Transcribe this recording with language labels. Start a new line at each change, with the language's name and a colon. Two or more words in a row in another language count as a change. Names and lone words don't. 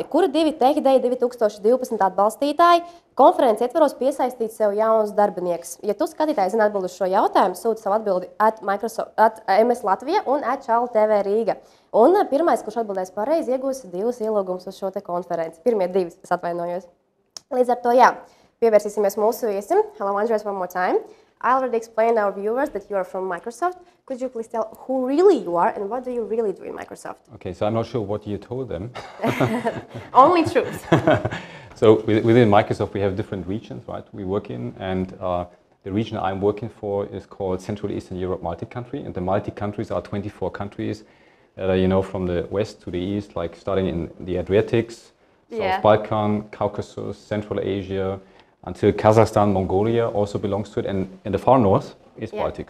Latvian: Kuri divi TechDay 2012 atbalstītāji konferences ietvaros piesaistīt sev jaunus darbinieks? Ja tu skatītāji zini atbildi uz šo jautājumu, sūti savu atbildi @MS Latvija un @ChaulaTV Rīga. Un pirmais, kurš atbildēs pareizi, iegūs 2 ielūgumus uz šo te konferenci. Pirmie 2, es atvainojos. Līdz ar to, jā, pievērsīsimies mūsu viesim.
English: Hello, Andreas, one more time. I already explained our viewers that you are from Microsoft. Could you please tell who really you are and what do you really do in Microsoft? Okay, so I'm not sure what you told them. Only truth. So within Microsoft, we have different regions, right? We work in, and the region I'm working for is called Central Eastern Europe multi-country, and the multi-countries are 24 countries that are, from the west to the east, like starting in the Adriatics, South Balkan, Caucasus, Central Asia, until Kazakhstan, Mongolia also belongs to it, and in the far north is Baltics.